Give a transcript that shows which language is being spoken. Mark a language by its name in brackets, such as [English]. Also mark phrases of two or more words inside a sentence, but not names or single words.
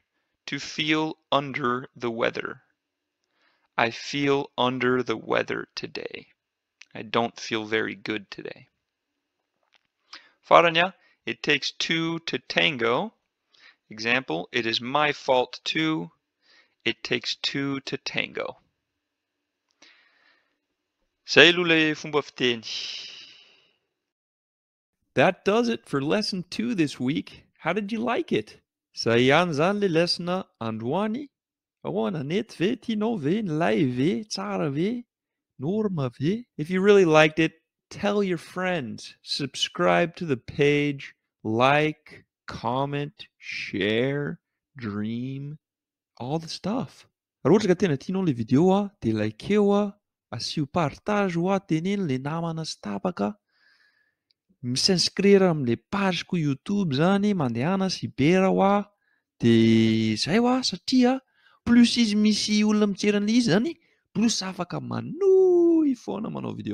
[English] To feel under the weather. I feel under the weather today. I don't feel very good today. Faranya, it takes two to tango. Example, it is my fault too. It takes two to tango. [Malagasy] Zay aloha le fomba fiteny. [English] That does it for lesson 2 this week. How did you like it? [Malagasy] Zay ihany zany le lesson androany. Ahoana nety ve? Tianao ve? Nilay ve? Tsara ve? Norma ve? [English] If you really liked it, tell your friends. Subscribe to the page. Like, comment, share, dream, all the stuff. [Malagasy] Raha ohatra ka tena tianao le vidéo de likeo asio partage ho aho teneny le namana sy tapaka misinscrire amin'le pageko YouTube zany mandehana sibera ho aho de zay ho aho satria plus izy misy olona mijery izy zany plus afaka manohy foana manao video.